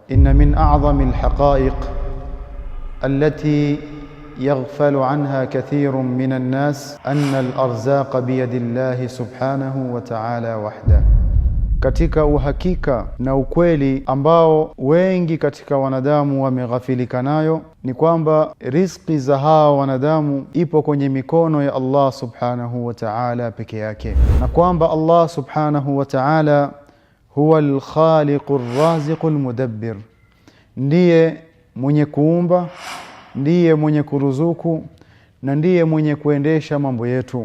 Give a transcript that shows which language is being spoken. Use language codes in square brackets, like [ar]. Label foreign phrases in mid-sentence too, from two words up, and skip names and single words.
[ar] إن من أعظم الحقائق التي يغفل عنها كثير من الناس أن الأرزاق بيد الله سبحانه وتعالى وحده. [sw] Katika uhakika na ukweli ambao wengi katika wanadamu wameghafilika nayo ni kwamba riziki za hao wanadamu ipo kwenye mikono ya Allah [ar] سبحانه وتعالى [sw] peke yake, na kwamba Allah [ar] سبحانه وتعالى [sw] huwa [ar] الخالق الرازق المدبر, [sw] ndiye mwenye kuumba, ndiye mwenye kuruzuku na ndiye mwenye kuendesha mambo yetu.